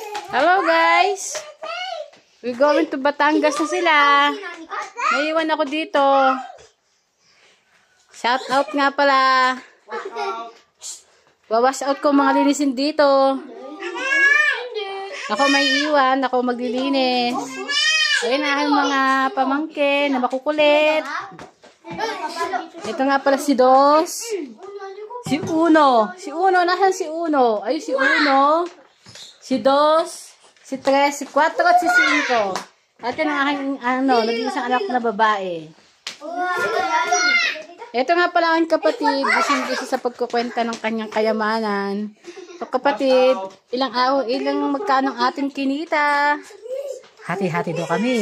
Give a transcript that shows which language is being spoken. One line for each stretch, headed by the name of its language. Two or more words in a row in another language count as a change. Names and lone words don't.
English: Hello guys! We're going to Batangas
Filipino: na sila. Naiwan ako dito.
English: Shout out
Filipino: nga pala. Wawash out ko mga linisin dito. Ako may iwan. Ako maglilinis. Ayun na aking mga pamangkin na makukulit. Ito nga pala si Dos. Si Uno. Si Uno. Nasaan si Uno? Ayun si Uno. Si Dos. Si Tres. Si Cuatro at si Cinco. At yun ang aking nag-iisang anak na babae. Ito nga pala ang kapatid. Busing-busy sa pagkukwenta ng kanyang kayamanan. So kapatid, ilang magkano ang ating kinita? Hati-hati daw kami.